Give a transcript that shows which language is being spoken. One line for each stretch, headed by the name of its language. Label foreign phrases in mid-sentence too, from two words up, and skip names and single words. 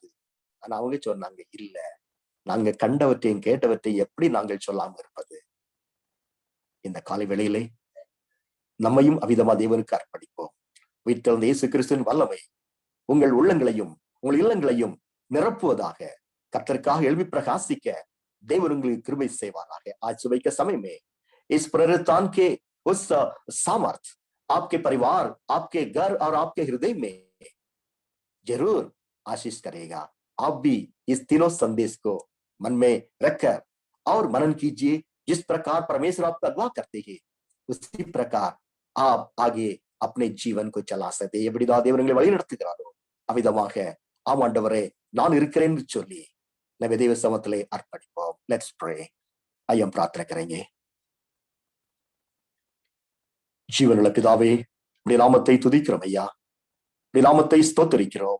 Tamil: ஆனா அவங்க சொன்னாங்க, இல்ல, நாங்க கண்டவற்றையும் கேட்டவற்றையும் எப்படி நாங்கள் சொல்லாம இருப்பது? இந்த காலை வேளையிலே நம்மையும் அவிதமா தேவனுக்கு அர்ப்பணிப்போம். உயிர்த்தெழுந்த இயேசு கிறிஸ்துவின் வல்லமை உங்கள் உள்ளங்களையும் உங்கள் இல்லங்களையும் நிரப்புவதாக, கர்த்தருக்காக எழுப்பி பிரகாசிக்க தேவன் உங்களுக்கு கிருபை செய்வாராக.
Hindi: आज सुबह के समय में इस पुनरुत्थान के उस सामर्थ आपके परिवार, आपके घर और आपके हृदय में जरूर आशीष करेगा. आप भी इस तीनों संदेश को मन में रखकर और मनन कीजिए. जिस प्रकार परमेश्वर आपको अगवा करते हैं, उसी प्रकार आप आगे अपने जीवन को चला सकते.
Tamil: எப்படிதான் தேவன் உங்களை வழி நடத்துகிறாரோ அவ்விதமாக ஆம் ஆண்டவரே நான் இருக்கிறேன் என்று சொல்லி நம்ம தேவ சமூகத்திலே அர்ப்பணிப்போம்.
English: Let's pray.
Tamil: ஐயம் பிரார்த்தனை करेंगे. ஜீவனுள்ள பிதாவே, உம்முடைய நாமத்தை துதிக்கிறோம் ஐயா, உம்முடைய நாமத்தை ஸ்தோத்திரிக்கிறோம்.